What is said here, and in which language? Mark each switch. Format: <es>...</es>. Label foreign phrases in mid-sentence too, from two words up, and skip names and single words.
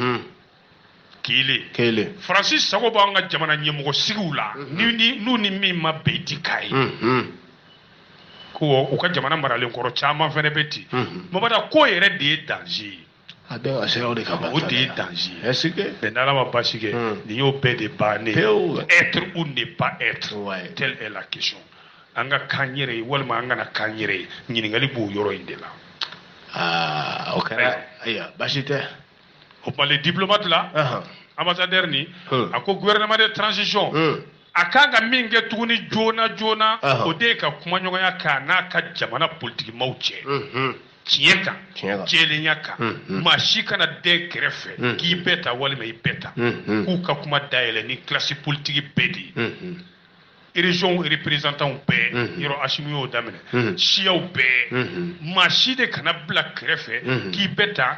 <bm>kelen Faransi sago b'an ka jamana ɲɛmɔgɔ sigiw la n'u ni min ma bɛn i ti k'a ye ko u ka jamana maralen kɔrɔ caman fɛnɛ bɛ ten mabada ko yɛrɛ de ye danger ye a bɛɛ ka siraw de ka ban o de ye danger ye</bm> <fr>est-ce que mais</fr> <bm>n'Ala ma basi kɛ nin y'o bɛɛ de bannen</bm> <fr>être ou ne pas être telle est la question</fr> <bm>an ka kan yɛrɛ ye walima an kana kan yɛrɛ ye ɲininkali b'o yɔrɔ in de la o kɛra ayiwa basi tɛ o tuma</bm> <fr>le diplomate</fr> <bm>la ambassadeur ni a ko</bm> <fr>gouvernement de transition</fr> <bm>a kan ka min kɛ tuguni joona o de ye ka kumaɲɔgɔnya k'a n'a ka jamana politique maaw cɛ tiɲɛ kan jɛlenya kan maa si kana den kɛrɛfɛ k'i bɛɛ ta walima i bɛɛ ta k'u ka kuma dayɛlɛ ni</bm> <fr>classe politique</fr> <bm>bɛɛ de ye</bm> <fr>région représentant</fr> <bm>bɛɛ yɔrɔ Asimu y'o daminɛ siyaw bɛɛ maa si de kana bila kɛrɛfɛ k'i bɛɛ ta</bm>